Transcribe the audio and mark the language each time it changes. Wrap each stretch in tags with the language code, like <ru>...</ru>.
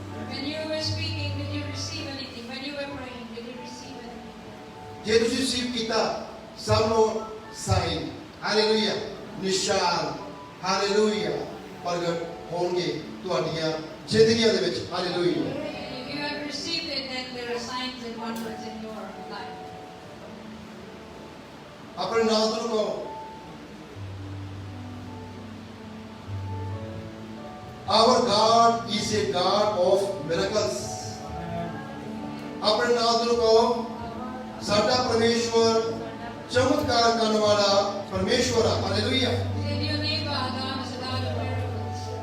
<en>When you were speaking, did you receive anything? When you were praying, did you receive anything?</en> <pa>ਜੇ ਤੁਸੀਂ receive ਕੀਤਾ ਸਭ ਨੂੰ sign hallelujah ਨਿਸ਼ਾਨ hallelujah ਪ੍ਰਗਟ ਹੋਣਗੇ ਤੁਹਾਡੀਆਂ ਜ਼ਿੰਦਗੀਆਂ ਦੇ ਵਿੱਚ hallelujah.</pa> <en>If you have received it, then there are signs and wonders in your life.</en> <pa>ਆਪਣੇ ਨਾਲ ਤੋਂ ਕਹੋ</pa> <en>Our God is a God of miracles.</en> <pa>ਆਪਣੇ ਨਾਲ ਤੋਂ ਕਹੋ ਸਾਡਾ ਪਰਮੇਸ਼ਵਰ ਚਮਤਕਾਰ ਕਰਨ ਵਾਲਾ ਪਰਮੇਸ਼ਵਰ ਹੈ hallelujah.</pa> <en>Tell your neighbor, God is a God of miracles.</en>